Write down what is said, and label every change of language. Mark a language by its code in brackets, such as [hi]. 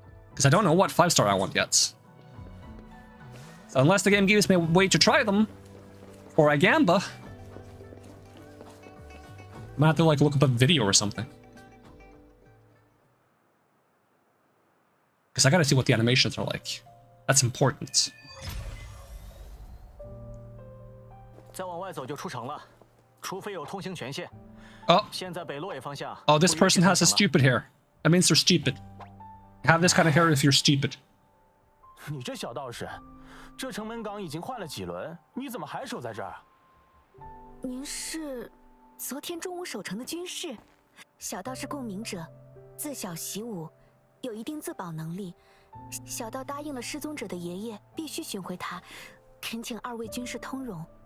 [en] Because I don't know what 5-star I want yet. So unless the game gives me a way to try them, or a Gamba, I might have to like look up a video or something. Because I gotta see what the animations are like. That's important. [zh] 再往外走就出城了，除非有通行权限。 [en] Oh. [zh] 现在北洛野方向。 [en] Oh, this person has a stupid hair. That means they're stupid. You have this kind of hair if you're stupid. [zh] 你这小道士，这城门岗已经换了几轮，你怎么还守在这儿？您是昨天中午守城的军士，小道是共鸣者，自小习武，有一定自保能力。小道答应了失踪者的爷爷，必须寻回他，恳请2位军士通融。